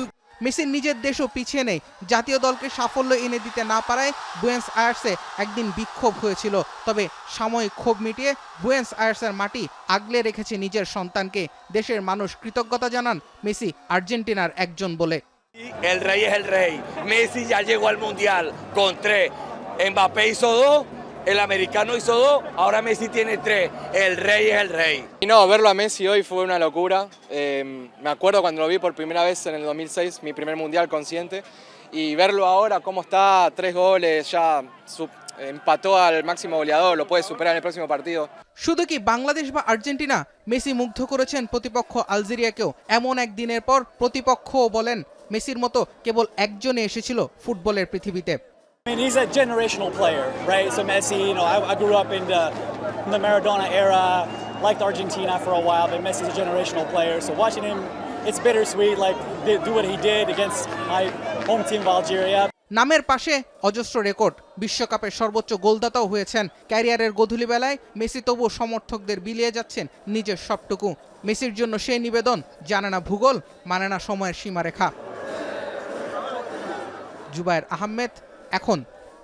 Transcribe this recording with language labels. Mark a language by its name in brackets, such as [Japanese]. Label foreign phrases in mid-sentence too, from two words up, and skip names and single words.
[Bangla] মেসির নিজের দেশও পিছিয়ে নেই। জাতীয় দলকে সাফল্য এনে দিতে না পারায় বুয়েন্স আয়ার্সে একদিন বিক্ষোভ হয়েছিল। তবে সাময়িক ক্ষোভ মিটিয়ে বুয়েন্স আয়ার্সের মাটি আগলে রেখেছে নিজের সন্তানকে। দেশের মানুষ কৃতজ্ঞতা জানান মেসি আর্জেন্টিনার একজন বলে। [Spanish] El rey es el rey. Messi ya llegó al mundial con 3. Mbappé hizo 2. El americano hizo 2. Ahora Messi tiene 3. El rey es el rey. Y no, verlo a Messi hoy fue una locura. Me acuerdo cuando lo vi por primera vez en el 2006, mi primer mundial consciente. Y verlo ahora, cómo está, 3 goles, ya empató al máximo goleador, lo puede superar en el próximo partido. [Bangla] শুধু কি বাংলাদেশ বা আর্জেন্টিনা, মেসি মুগ্ধ করেছেন প্রতিপক্ষ আলজেরিয়াকেও। এমন একদিনের পর প্রতিপক্ষও বলেন মেসির মতো কেবল একজনই এসেছিল ফুটবলের পৃথিবীতে। [English] I mean, he's a generational player, right? So Messi, I grew up in the Maradona era, liked Argentina for a while, but Messi's a generational player. So watching him, it's bittersweet, like do what he did against my home team of Algeria. [Bangla] নামের পাশে অজস্র রেকর্ড। বিশ্বকাপের সর্বোচ্চ গোলদাতাও হয়েছেন। ক্যারিয়ারের গধূলি বেলায় মেসি তবু সমর্থকদের বিলিয়ে যাচ্ছেন নিজের সবটুকু। মেসির জন্য সেই নিবেদন জানে না ভূগোল, মানে না সময়ের সীমারেখা। জুবায়ের আহমেদ, এখন।